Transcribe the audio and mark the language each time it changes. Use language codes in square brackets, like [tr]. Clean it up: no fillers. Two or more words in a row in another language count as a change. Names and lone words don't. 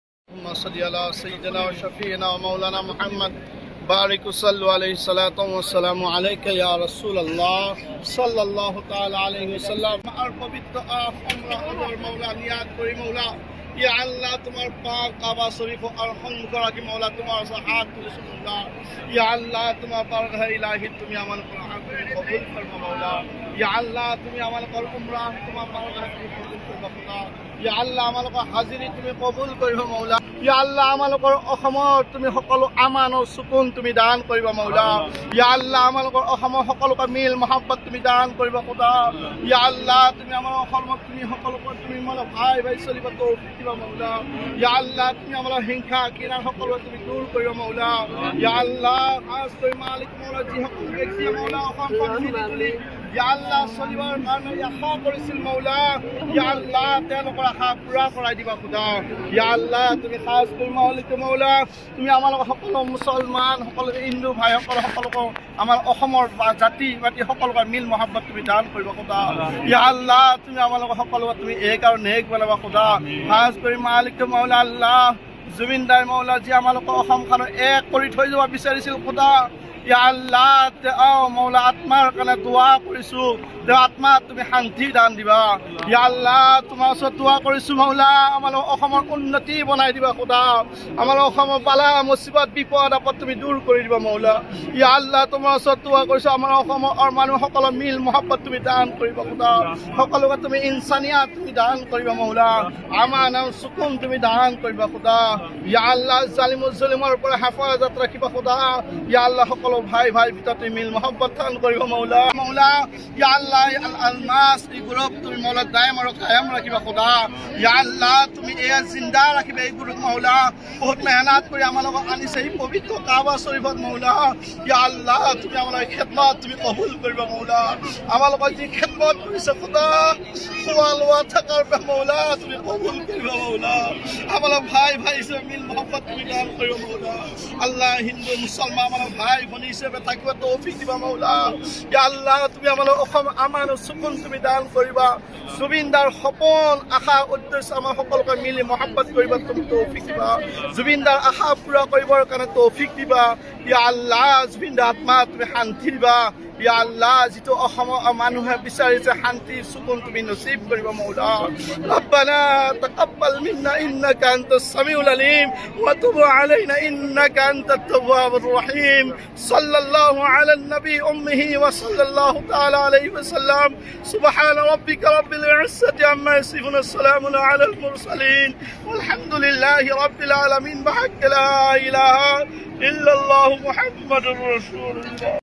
[ar] اللهم صل على سيدنا وشفيعنا ومولانا محمد بارك وصلوا عليه الصلاة والسلام عليك يا رسول الله صلى الله تعالى عليه وسلم [bn] আর পবিত্র আমরা আদর মাওলা নিয়াত করি মাওলা ইয়া আল্লাহ তোমার পাক কাবা শরীফ আরহাম করা কি মাওলা তোমার হাত তুলে মাওলা ইয়া আল্লাহ তোমার বারগাহ ইলাহি তুমি আমাল কবুল ফরমা মাওলা ইয়া আল্লাহ তুমি আমাল কর উমরা তোমার বারগাহ কবুল ফরমা [as] খোদা ইয়া আল্লাহ আমালোকৰ হাজিৰি তুমি কবুল কৰিবা মাওলা ইয়া আল্লাহ আমালোকৰ অসমৰ তুমি সকলো আমান আৰু সুকুন তুমি দান কৰিবা মাওলা ইয়া আল্লাহ আমালোকৰ অসমৰ সকলোকে মিল মহব্বত তুমি দান কৰিবা খোদা ইয়া আল্লাহ তুমি আমাৰ অসমত তুমি সকলোকে তুমি মানে ভাই ভাই চলিব তৌফিক দিবা মাওলা ইয়া আল্লাহ তুমি আমাৰ হিংসা কিনা সকলো তুমি দূৰ কৰিবা মাওলা ইয়া আল্লাহ খাস কৰি মালিক মাওলা যি সকলো ব্যক্তি মাওলা অসমখন মিলি ইয়া আল্লাহ চলিবৰ কাৰণে আশা কৰিছিল মাওলা ইয়া আল্লাহ তেওঁলোকৰ আশা পূৰা কৰাই দিবা খোদা ইয়া আল্লাহ তুমি খাস কৰি মালিক মাওলা তুমি আমাৰ সকলো মুছলমান সকলো হিন্দু ভাইসকল সকলোকে আমাৰ অসমৰ জাতি বাতি সকলোকে মিল মহব্বত তুমি দান কৰিবা খোদা ইয়া আল্লাহ তুমি আমাৰ সকলোকে তুমি এক আৰু নেক বনাবা খোদা খাস কৰি মালিক মাওলা আল্লাহ জুবিনদাৰ মাওলা যি আমালোকক অসমখন এক কৰি থৈ যাব বিচাৰিছিল খোদা ইয়া আল্লাহ মাওলা আত্মাৰ কাৰণে দোৱা কৰিছোঁ আত্মা তুমি শান্তি দান দিবা ইয়া আল্লাহ তোমাৰ ওচৰত দোৱা কৰিছোঁ মাওলা আমাৰ অসমৰ উন্নতি বনাই দিবা খোদা আমাৰ অসমৰ বালা মুসিবত বিপদ আপদ তুমি দূৰ কৰি দিবা মাওলা ইয়া আল্লাহ তোমাৰ ওচৰত দোৱা কৰিছোঁ আমাৰ অসমৰ মানুহসকলৰ মিল মহব্বত তুমি দান কৰিবা খোদা সকলোকে তুমি ইনসানিয়াত তুমি দান কৰিবা মাওলা আমান আৰু সুকুন তুমি দান কৰিবা খোদা ইয়া আল্লাহ জালিমুল জুলুমৰ পৰা হেফাজত ৰাখিবা খোদা ইয়া আল্লাহ সকলো ভাই ভাই ভিতৰত তুমি মিল মহব্বত দান কৰিবা মাওলা মাওলা ইয়া আল্লাহ আল-মাস এই গ্রুপ তুমি মাওলা দায়ম আর কায়াম রাখিবা খোদা ইয়া আল্লাহ তুমি এ জিন্দা রাখিবা এই গ্রুপ মাওলা বহুত মেহনত করে আমালোক আনিছে এই পবিত্র কাবা শরীফত মাওলা ইয়া আল্লাহ তুমি আমালোক খিদমত তুমি কবুল কৰিবা মাওলা আমালোক যি খিদমত কৰিছে খোদা খোৱা লোৱা থাকাৰ মাওলা তুমি কবুল কৰিবা মাওলা আমালোক ভাই ভাই হিচাপে মিল মহব্বত তুমি দান কৰিবা মাওলা আল্লাহ হিন্দু মুসলমান আমালোক ভাই ভনী হিচাপে থাকিব তৌফিক দিবা মাওলা ইয়া আল্লাহ তুমি আমালোক অসম আমান সুকুন তুমি দান কৰিবা জুবিনদাৰ সপোন আশা উদ্দেশ্য আমাৰ সকলোকে মিলি মহব্বত কৰিবা তুমি তৌফিক দিবা জুবিনদাৰ আশা পূৰা কৰিবৰ কাৰণে তৌফিক দিবা ইয়া আল্লাহ জুবিনদাৰ আত্মা তুমি শান্তি দিবা ইয়া আল্লাহ যিটো অসমৰ মানুহে বিচাৰিছে শান্তি সুকুন তুমি নসিব কৰিবা মাওলা [ar] ربنا تقبل منا إنك أنت السميع العليم وتب علينا إنك أنت التواب الرحيم صلى الله على النبي الأمي وصلى الله تعالى عليه وسلم سبحان ربك رب العزة عما يصفون السلام على المرسلين والحمد لله رب العالمين بحق لا إله إلا الله محمد رسول الله.